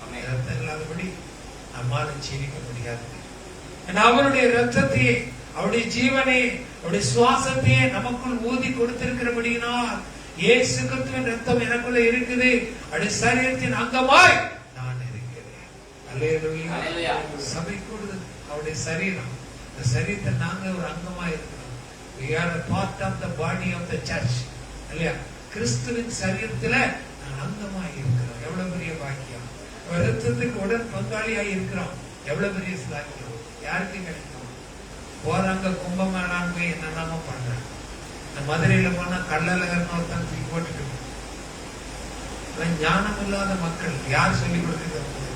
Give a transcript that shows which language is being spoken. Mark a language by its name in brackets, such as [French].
[Tamil] ரத்தம் இல்லாதபடி நம்மால ஜீவிக்க முடியாது. அவருடைய ரத்தத்தையே, அவருடைய ஜீவனையே, அவருடைய சுவாசத்தையே நமக்குள் ஊதி கொடுத்திருக்கிறபடியினால் இயேசு கிறிஸ்துவின் ரத்தம் எனக்குள்ள இருக்குது. அவருடைய சரீரத்தின் அங்கமாய் நான் இருக்கிறேன். அல்லேலூயா. சபை கூடுதல் அவருடைய சரீரம். இந்த சரீரத்தை நாங்க ஒரு அங்கமாய் இருக்கிறோம். [English] We are a part of the body of the church. [Tamil] இல்லையா? கிறிஸ்துவின் சரீரத்துல நான் அங்கமாய் இருக்கிறோம். எவ்வளவு பெரிய பாக்கியம். ரத்தத்துக்கு உடன் பங்காளியாய் இருக்கிறோம். எவ்வளவு பெரிய பாக்கியம். யாருக்கு கிடைக்கும்? போறாங்க கும்பமேளான்னு போய் என்னெல்லாமோ பண்றாங்க. இந்த மதுரையில போனா கள்ளழகர்னு ஒருத்தன் தூக்கி போட்டுட்டு, ஞானம் இல்லாத மக்கள் யார் சொல்லிக் கொடுக்கிறது?